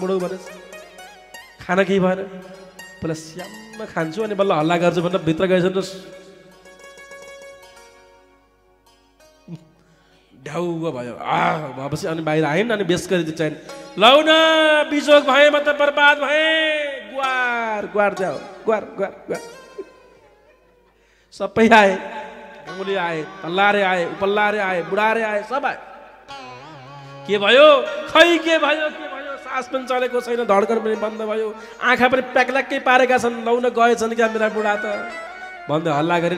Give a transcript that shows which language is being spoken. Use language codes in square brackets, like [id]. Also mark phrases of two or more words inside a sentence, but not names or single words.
[ne] बुढो भनेछ खाना केही भएन, पहिला स्याममा खान्छु अनि बल्ल हल्ला गर्छु भनेर भित्र गएछन् र ढ्याउ भयो। भएपछि अनि बाहिर आइन् अनि बेस गरी चाहिन्। लौ न बिजोग भए म त बर्बाद भए, गुहार गुहार जाऊ, गुहार गुहार गुहार। सबै आए, गाउँले आए, तल्लारे आए, उपल्लारे आए, बुढारे आए, सब आए। के भयो खै के भयो, सास पनि चलेको छैन, धड्कन पनि बन्द भयो, आँखा पनि प्याक्ल्याक्कै पारेका छन्। लौ न गएछन् क्या मेरा बुढा त भन्दै हल्ला गरिन्।